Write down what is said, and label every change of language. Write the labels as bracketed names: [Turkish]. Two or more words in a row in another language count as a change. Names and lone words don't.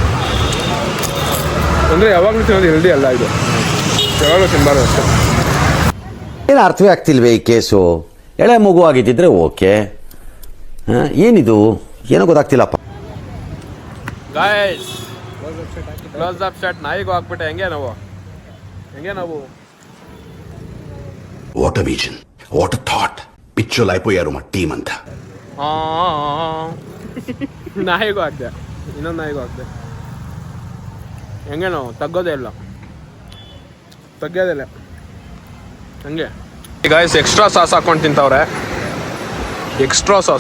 [Kannada] ಅಂದರೆ ಯಾವಾಗಲೂ ತಿನ್ನೋದು ಹೆಲ್ದಿ ಅಲ್ಲ ಇದು, ಯಾವಾಗಲೂ ತಿನ್ನಬಾರ್ದು ಅಷ್ಟೇ. ಏನು ಅರ್ಥವೇ ಆಗ್ತಿಲ್ವೇ ಈ ಕೇಸು? ಎಳೆ ಮಗು ಆಗಿದ್ದಿದ್ರೆ ಓಕೆ, ಏನಿದು ಏನೋ ಗೊತ್ತಾಗ್ತಿಲ್ಲಪ್ಪ. [English] Guys close up shot [Kannada] ನಾಯಿಗೂ ಹಾಕ್ಬಿಟ್ಟೆ. ಹೆಂಗೆ ನಾವು [English] What a vision, what a thought. [Telugu] పిచ్చోలు అయిపోయారు మా టీం అంతా. [Kannada] ನಾಯಿಗೂ ಹಾಕ್ದೆ, ಇನ್ನೊಂದು ನಾಯಿಗೂ ಹಾಕ್ದೆ. ಹೆಂಗೆ ನಾವು ತಗ್ಗೋದೇ ಇಲ್ಲ ಹಂಗೆ. [English] Guys extra sauce [Kannada] ಹಾಕೊಂಡು ತಿಂತವ್ರೆ, [English] extra sauce.